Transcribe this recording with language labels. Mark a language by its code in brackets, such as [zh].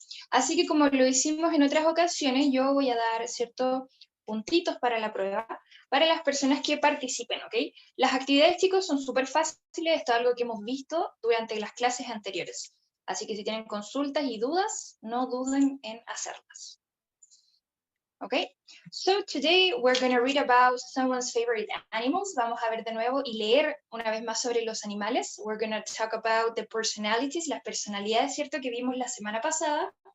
[es] Así que como lo hicimos en otras ocasiones, yo voy a dar ciertos puntitos para la prueba para las personas que participen, ¿ok? Las actividades, chicos, son súper fáciles, esto es algo que hemos visto durante las clases anteriores. Así que si tienen consultas y dudas, no duden en hacerlas. [en] Okay, so today we're going to read about someone's favorite animals. [es] Vamos a ver de nuevo y leer una vez más sobre los animales. [en] We're going to talk about the personalities, [es] las personalidades, ¿cierto? Que vimos la semana pasada.